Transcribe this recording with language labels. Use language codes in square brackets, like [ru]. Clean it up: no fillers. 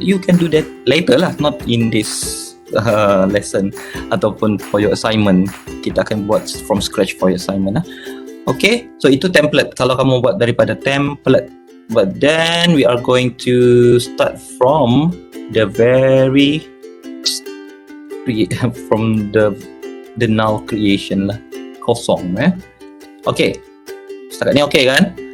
[en] You can do that later lah, not in this lesson ataupun for your assignment. [ms] Kita akan buat [en] from scratch for your assignment lah. [ms] Okay, so itu template kalau kamu buat daripada template. [en] But then we are going to start from the very from the null creation lah, [ms] kosong Okay, setakat ni okay kan?